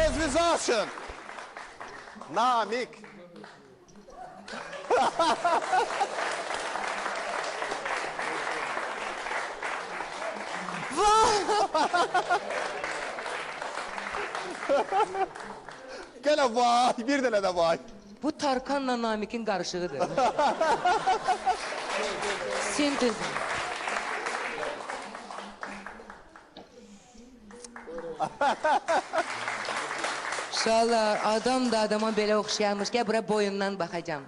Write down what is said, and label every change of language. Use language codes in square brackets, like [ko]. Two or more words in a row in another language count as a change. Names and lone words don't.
[tr] Elinizi açın. Namik. Gene vay, bir tane de vay. Bu Tarkan'la Namik'in karışığıdır. Sintez. [az] Uşaqlar, adam da adama belə oxşayarmış ki, bura boyundan baxacam.